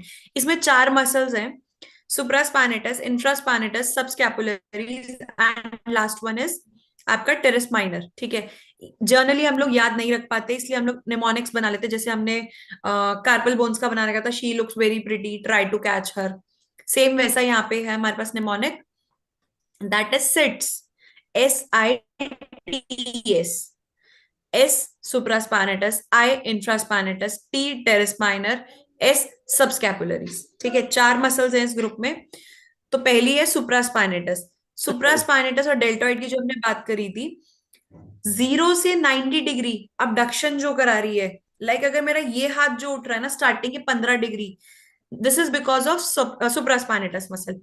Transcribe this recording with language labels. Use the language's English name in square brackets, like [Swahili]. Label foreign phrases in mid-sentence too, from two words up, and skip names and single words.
[Hindi] इसमें 4 मसल्स हैं, [English] supraspinatus, infraspinatus, subscapularis and last one is [Hindi] आपका [English] teres minor. [Hindi] ठीक है, जर्नली हम लोग याद नहीं रख पाते, इसलिए हम लोग निमोनिक्स बना लेते, जैसे हमने [English] carpal bones [Hindi] का बना रखा था, [English] she looks very pretty, try to catch her. [Hindi] सेम वैसा यहाँ पे है हमारे पास निमोनिक, [English] that is SITS, SITS, S supraspinatus, I infraspinatus, T teres minor, S subscapularis। [Hindi] ठीक है, 4 मसल्स हैं इस ग्रुप में। तो पहली है सुप्रास्पाइनेटस। सुप्रास्पाइनेटस और डेल्टॉइड की जो हमने बात करी थी, 0 से 90 डिग्री अबडक्शन जो करा रही है, लाइक अगर मेरा ये हाथ जो उठ रहा है ना स्टार्टिंग के 15 डिग्री, [English] this is because of supraspinatus muscle.